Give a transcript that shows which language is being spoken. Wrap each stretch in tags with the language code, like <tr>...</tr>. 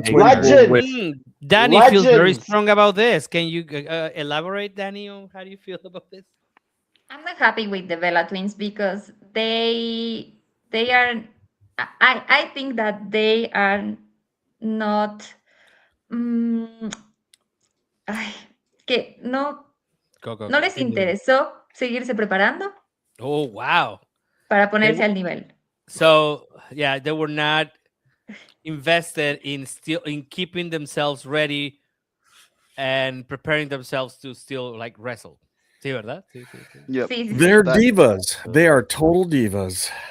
<en>Twins. Danny feels very strong about this. Can you elaborate, Danny, on how do you feel about this? I'm not happy with the Bella Twins because they are. I think that they are not.</en> <es>Que no les interesó seguirse preparando.</es> <en>Oh, wow.</en> <es>Para ponerse al nivel.</es> <en>So, yeah, they were not invested in keeping themselves ready and preparing themselves to still like wrestle.</en> <es>Sí, ¿verdad? Sí.</es> <en>Yep. They're divas. They are total divas.</en>